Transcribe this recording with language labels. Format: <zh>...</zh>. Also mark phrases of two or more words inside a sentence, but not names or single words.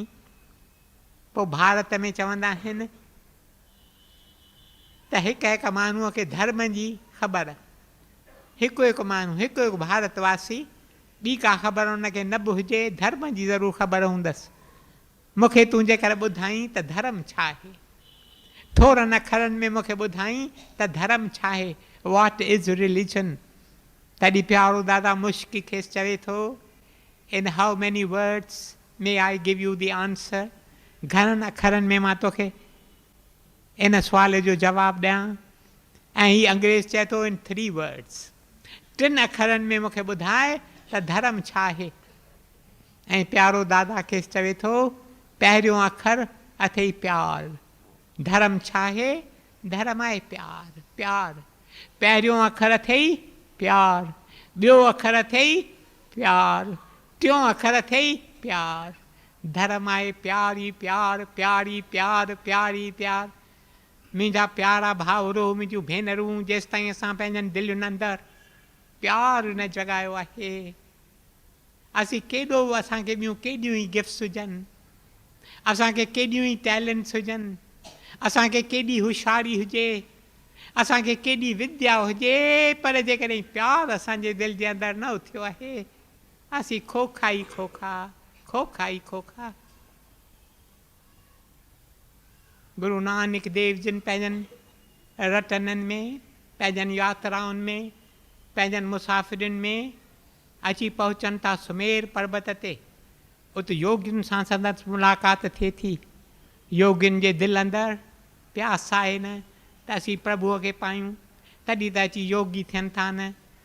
<sd>पोइ भारत में चवंदा आहिनि त हिकु हिकु माण्हूअ खे धर्म जी ख़बर, हिकु हिकु माण्हू, हिकु हिकु भारतवासी, ॿी का ख़बर हुनखे न बि हुजे, धर्म जी ज़रूरु ख़बर हूंदसि। मूंखे तूं जेकर ॿुधाई त धर्म छा आहे, थोरनि अखरनि में मूंखे ॿुधाई त धर्म छा आहे,</sd> <en>what is religion.</en> <sd>तॾहिं प्यारो दादा मुश्किल खेसि चवे थो,</sd> <en>In how many words may I give you the answer.</en> <sd>घणनि अखरनि में मां तोखे इन सुवाल जो जवाबु ॾियां। ऐं हीअ अंग्रेज़ चए थो,</sd> <en>in 3 words,</en> <sd>3 अखरनि में मूंखे ॿुधाए त धर्म छा आहे। ऐं प्यारो दादा खेसि चवे थो, पहिरियों अखर अथई प्यार। धर्म छा आहे? धर्म आहे प्यार, प्यार। पहिरियों अखर अथई प्यार, ॿियो अखर अथई प्यार, टियों अखर अथई प्यार। धर्म आहे प्यारी प्यार, प्यारी प्यार, प्यारी प्यार। मुंहिंजा प्यारा भाउरो, मुंहिंजूं भेनरूं, जेसि ताईं असां पंहिंजनि दिलुनि अंदरि प्यारु न जॻायो आहे, असीं केॾो असांखे ॿियूं केॾियूं ई गिफ्ट्स हुजनि, असांखे केॾियूं ई टैलेंट्स हुजनि, असांखे केॾी होशियारी हुजे, असांखे केॾी विद्या हुजे, पर जेकॾहिं प्यारु असांजे दिलि जे अंदरि न उथियो आहे, असीं खोखा ई खोखा, खोखा ई खोखा। गुरु नानक देव जिन पंहिंजनि रतननि में, पंहिंजनि यात्राउनि में, पंहिंजनि मुसाफ़िरनि में अची पहुचनि था सुमेर पर्वत ते। उते योगियुनि सां संदसि मुलाक़ात थिए थी। योगियुनि जे दिलि अंदरि प्यास आहे न त असीं प्रभुअ खे पायूं, तॾहिं त अची योगी थियनि था न।</sd>